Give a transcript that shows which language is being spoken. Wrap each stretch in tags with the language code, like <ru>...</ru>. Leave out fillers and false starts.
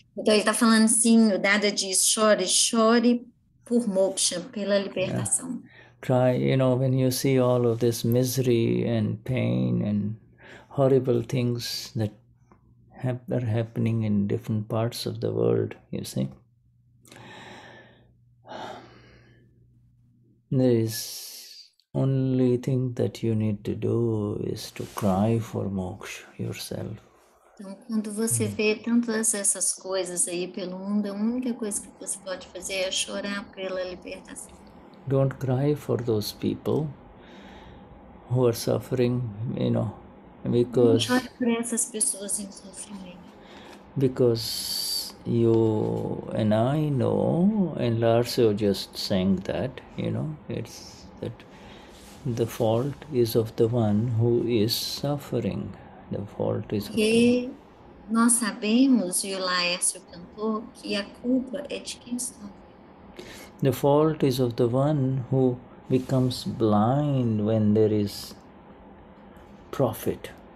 <pt>Então ele está falando assim, o Dada diz, chore por moksha, pela libertação.</pt> <en>Cry, when you see all of this misery and pain and horrible things that are happening in different parts of the world, you see. There is only thing that you need to do is to cry for moksha yourself.</en> <pt>Então, quando você vê tantas essas coisas aí pelo mundo, a única coisa que você pode fazer é chorar pela libertação.</pt> <en>Don't cry for those people who are suffering, because</en> <pt>chore por essas pessoas em sofrimento.</pt> <en>Because you and I know, and Larso just sang that, it's that the fault is of the one who is suffering. The fault is</en> <pt>Porque nós sabemos, e o Laércio cantou, que a culpa é de quem sofre.</pt> <en>The fault is of the one who becomes blind when there is profit.</en>